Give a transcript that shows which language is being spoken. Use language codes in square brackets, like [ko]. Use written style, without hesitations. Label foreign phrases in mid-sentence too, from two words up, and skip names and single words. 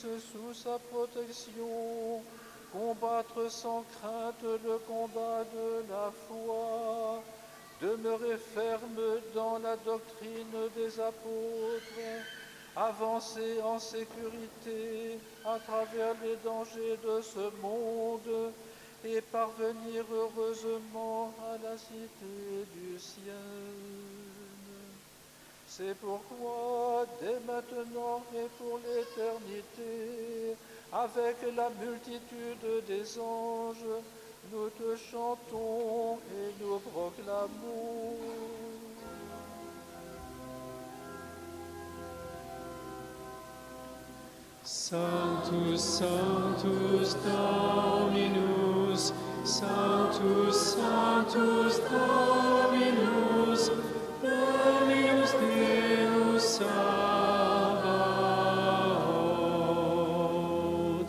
[fr] sous sa protection, combattre sans crainte le combat de la foi, demeurer ferme dans la doctrine des apôtres, avancer en sécurité à travers les dangers de ce monde et parvenir heureusement à la cité du ciel. C'est pourquoi, dès maintenant et pour l'éternité, avec la multitude des anges, nous te chantons et nous proclamons. [la] Sanctus, Sanctus Dominus, Sanctus, Sanctus Dominus, Dominus Deus Sabaoth.